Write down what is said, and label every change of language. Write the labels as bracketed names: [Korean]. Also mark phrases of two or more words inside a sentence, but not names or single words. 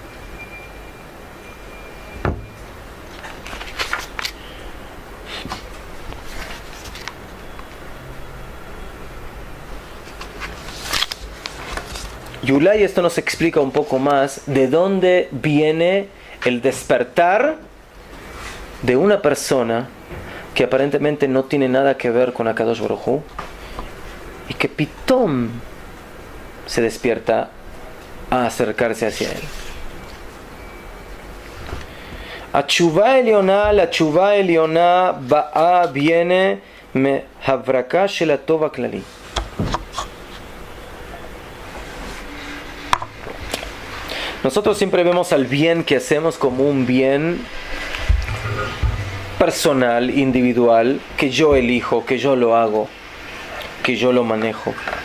[Spanish] Yulay, esto nos explica un poco más de dónde viene el despertar de una persona que aparentemente no tiene nada que ver con [Hebrew] הקדוש ברוך הוא [Spanish] y que pitom se despierta a acercarse hacia él. [Hebrew] La תשובה עליונה באה viene מהברקה של הטוב הכללי. [Spanish] Nosotros siempre vemos al bien que hacemos como un bien personal, individual, que yo elijo, que yo lo hago, que yo lo manejo.